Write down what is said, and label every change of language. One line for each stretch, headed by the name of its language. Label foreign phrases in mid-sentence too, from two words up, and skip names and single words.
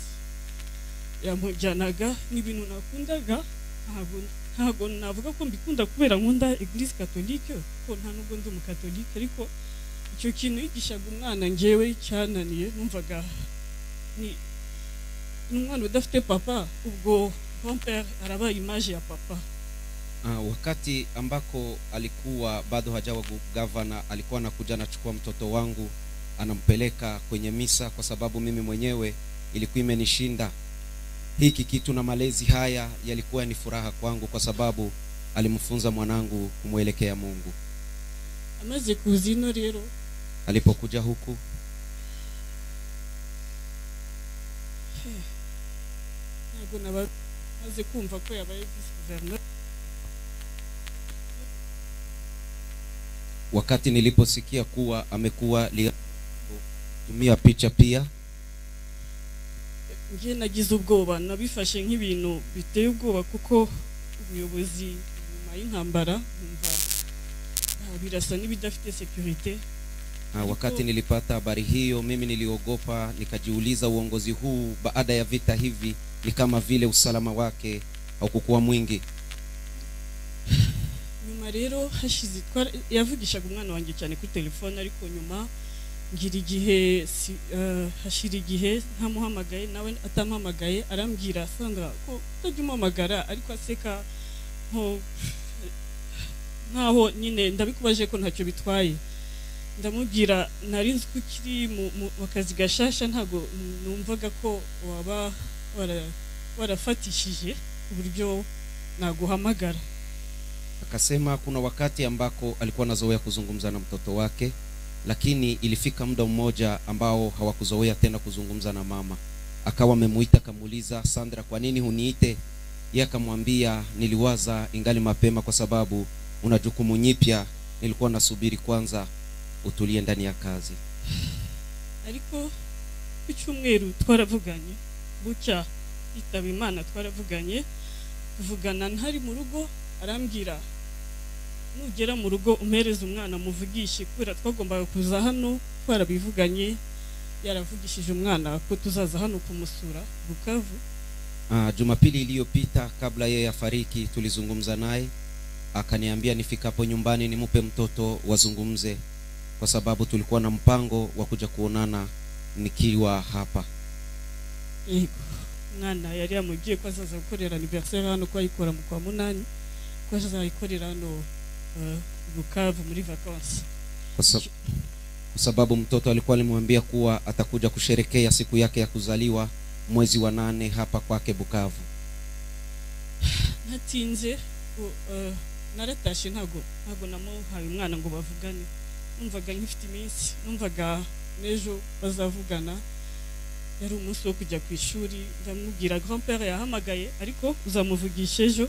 Kinyarwanda: Yamujyanaga n'ibintu nakundaga, ntabwo navuga ko mbikunda kubera nkunda eglise katolike ko nta nubwo ndi umukatolike, ariko icyo kintu yigishaga umwana njyewe cyananiye, numvaga ni umwana udafite papa, ubwo grand-père arabaye image ya papa.
Swahili: Wakati ambako alikuwa bado hajawa gavana, alikuwa anakuja anachukua mtoto wangu anampeleka kwenye misa, kwa sababu mimi mwenyewe ilikuwa imenishinda hiki kitu, na malezi haya yalikuwa ni furaha kwangu kwa sababu alimfunza mwanangu kumwelekea Mungu.
Kinyarwanda: Amaze kuzino rero
Swahili: alipokuja huku
Kinyarwanda: ntabwo nabaze kumva ko yabaye
French: vice gouverneur.
Swahili: Wakati niliposikia kuwa amekuwa tumia picha pia,
Kinyarwanda: ngiye nagize ubwoba, nabifashe nk'ibintu biteye ubwoba kuko ubuyobozi nyuma y'intambara numva birasa n'ibidafite security.
Swahili: Wakati nilipata habari hiyo, mimi niliogopa, nikajiuliza uongozi huu baada ya vita hivi ni kama vile usalama wake haukuwa mwingi.
Kinyarwanda: Nyuma rero hashize yavugishaga umwana wanjye cyane kuri telefone, ariko nyuma ngira igihe hashira igihe ntamuhamagaye, nawe atamuhamagaye, arambwira Sandra ko utajya umuhamagara, ariko aseka nkaho nyine ndabikubaje ko ntacyo bitwaye. Ndamubwira nari nzi ko kiri mu kazi gashasha, ntago numvaga ko waba warafatishije uburyo naguhamagara.
Swahili: Akasema kuna wakati ambako alikuwa anazoea kuzungumza na mtoto wake, lakini ilifika muda mmoja ambao hawakuzoea tena kuzungumza na mama. Akawa amemuita kamuuliza, Sandra, kwa nini huniite? Yeye akamwambia, niliwaza ingali mapema kwa sababu una jukumu nyipya, nilikuwa nasubiri kwanza utulie ndani ya kazi.
Kinyarwanda: Ariko ku cyumweru twaravuganye, bucya itaba Imana twaravuganye, tuvugana ntari mu rugo, arambwira nugera mu rugo umpereze umwana muvugishe, kubera twagombaga kuza hano twarabivuganye, yaravugishije umwana ko tuzaza hano kumusura Bukavu.
Swahili: Jumapili iliyopita kabla yeye afariki tulizungumza naye, akaniambia nifikapo nyumbani nimupe mtoto wazungumze, kwa sababu tulikuwa na mpango wa kuja kuonana nikiwa hapa.
Kinyarwanda: Mwana yari yamugiye ko azaza gukorera anniversaire hano, ko ayikora mu kwa munani, ko azayikorera hano Bukavu muri vacances.
Swahili: Kwa sababu mtoto alikuwa alimwambia kuwa atakuja kusherekea siku yake ya kuzaliwa mwezi wa 8 hapa kwake Bukavu.
Kinyarwanda: Natinze naratashe, ntago namuhaye umwana ngo bavugane, numvaga nkifite iminsi, numvaga nejo bazavugana, yari umunsi wo kujya ku ishuri. Ndamubwira grand-père yahamagaye, ariko uzamuvugisha ejo.